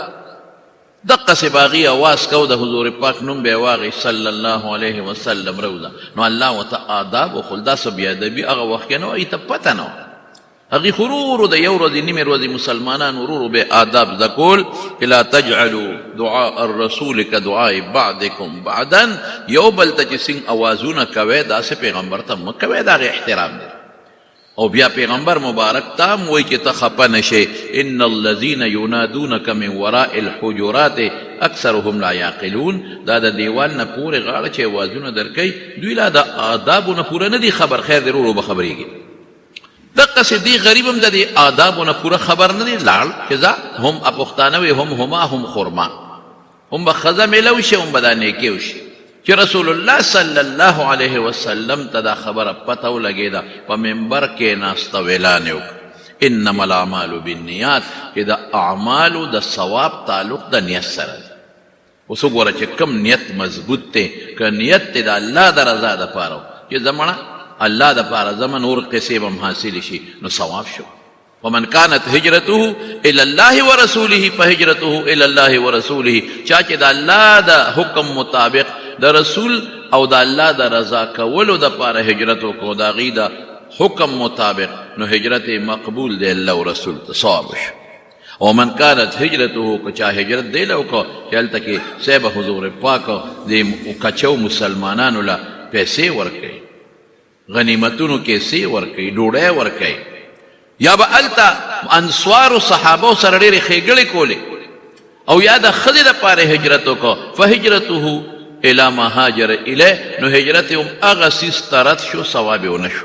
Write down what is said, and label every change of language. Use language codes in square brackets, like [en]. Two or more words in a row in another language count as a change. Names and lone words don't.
[ps] دقسې به هغې اواز کو، د حضور پاک نوم به یې واغی [ar] صلی الله علیه وسلم [ps] روضه. نو الله ورته آداب وښول. دا څه بېادبي هغه وخت کې نه وه، هغې ته پته نه وه. هغې خو ورو ورو د یو ورځې نیمې ورځې مسلمانان ورو ورو به آداب زده کول. [ar] چې لا تجعلوا دعاء الرسول كدعاء بعضکم بعضا، [ps] یو بل ته چې څنګه اوازونه کوئ داسې پیغمبر ته مه کوئ، د هغې احترام دی. او بیا پیغمبر مبارک ته هم وایي چې ته خفه نشئ، [ar] ان الذین ینادونک من وراء الحجرات اکثرهم لا یعقلون. [ps] دا د دیوال نه پورې غاړه چې اوازونه درکوي، دوی لا د آدابو نه پوره نه دي خبر. خیر دی ورو ورو به خبرېږي. دقسې دې غریب هم د دې آدابو نه پوره خبر نه دی لاړ چې ځه هم پښتانه وي، هم هما هم خرما، هم به ښځه میله وشي، هم به دا نیکي وشي. چې رسول الله [ar] صلی الله علیه وسلم [ps] ته دا خبره پته ولګېده، په منبر کې ناسته ویلان یې وکړه [ar] انما الاعمال بالنیات، [ps] چې د اعمالو د ثواب تعلق د نیت سره دی. اوس وګوره چې کوم نیت مضبوط دی، که نیت دی د الله د رضا دپاره چې زمړه الله دپاره زمه نور قصې به هم حاصلې شي، نو ثواب شو. [ar] ومن كانت هجرته الى الله ورسوله فهجرته الى الله ورسوله. [ps] چا چې د الله د حکم مطابق د رسول او د الله د رضا کولو دپاره هجرت وکړو، د هغې د حکم مطابق، نو هجرت مقبول دی الله او رسول ته ثواب شو. [ar] ومن كانت هجرته، [ps] که چا هجرت دی له وکړو چې هلته کې صاحب حضور پاک د کچو مسلمانانو له پیسې ورکوي، غنیمتونو کیسې ورکوي، ډوډۍ ورکوي، یا به هلته انصارو صحابو سره ډېرې ښېګړې کولې، او یا د ښځې دپاره هجرت وکړه [ar] فهجرته الی ما هاجر الیه [ps] نو هجرت یې هم هغه څیز ته رد شو ثواب یې ونه شو.